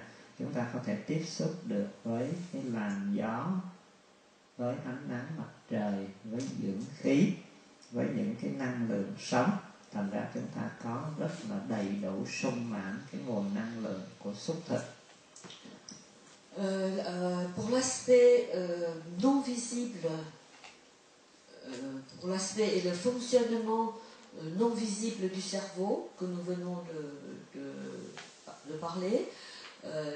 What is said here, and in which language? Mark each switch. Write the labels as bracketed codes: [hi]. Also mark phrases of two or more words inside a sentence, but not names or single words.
[vi] Chúng ta có thể tiếp xúc được với cái làn gió, với ánh nắng mặt trời, với dưỡng khí, với những cái năng lượng sống. Thành ra chúng ta có rất là đầy đủ sung mãn cái nguồn năng lượng của xúc thực. [fr] Pour l'aspect non visible, pour l'aspect et le fonctionnement non visible du cerveau que nous venons de parler, la